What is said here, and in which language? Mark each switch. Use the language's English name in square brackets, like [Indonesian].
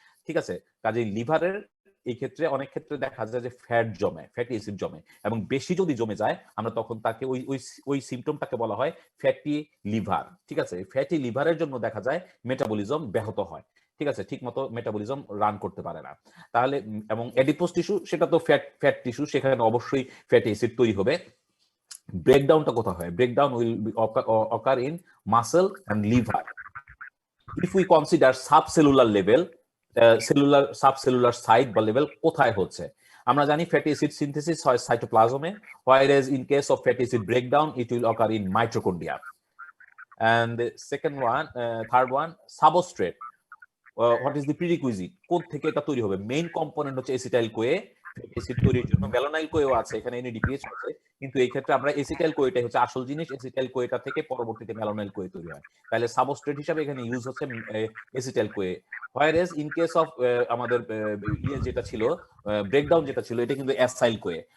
[Bangla] ঠিক আছে, কাজেই লিভারের এই ক্ষেত্রে অনেক ক্ষেত্রে দেখা যায় যে ফ্যাট জমে, ফ্যাটি অ্যাসিড জমে, এবং বেশি যদি জমে যায় আমরা তখন তাকে ওই সিমটমটাকে বলা হয় ফ্যাটি লিভার। ঠিক আছে, ফ্যাটি লিভারের জন্য দেখা যায় মেটাবলিজম ব্যাহত হয়। ঠিক আছে, ঠিক মতো মেটাবলিজম রান করতে পারে না। তাহলে এবং অ্যাডিপোস টিস্যু সেটা তো ফ্যাট টিস্যু, সেখানে অবশ্যই ফ্যাটি অ্যাসিড তৈরি হবে। ব্রেকডাউনটা কোথায় হয়? [English] Breakdown will occur in muscle and liver. If we consider subcellular level, [Bangla] সাবসেলুলার site বা লেভেল কোথায় হচ্ছে? আমরা জানি ফ্যাটি অ্যাসিড সিনথেসিস হয় সাইটোপ্লাজমে, [English] whereas in case of fatty acid breakdown it will occur in mitochondria. And the third one, substrate. What is the prerequisite? [Bangla] কোথ থেকে এটা তৈরি হবে? মেইন কম্পোনেন্ট হচ্ছে এসিটাইল কোয়ে। অ্যাসিড তৈরির জন্য ভ্যালোনাইল কোয়েও আছে, এখানে NADPH আছে, কিন্তু এই ক্ষেত্রে আমরা এসিটাইল কোয়েটাই হচ্ছে আসল জিনিস। এসিটাইল কোয়েটা থেকে পরবর্তীতে ভ্যালোনাইল কোয়ে তৈরি হয়। তাহলে সাবস্ট্রেট হিসেবে এখানে ইউজ হচ্ছে acetyl Koi. [English] whereas in case of [Bangla] আমাদের যেটা ছিল ব্রেকডাউন যেটা ছিল, এটা কিন্তু অ্যাসাইল কোয়ে।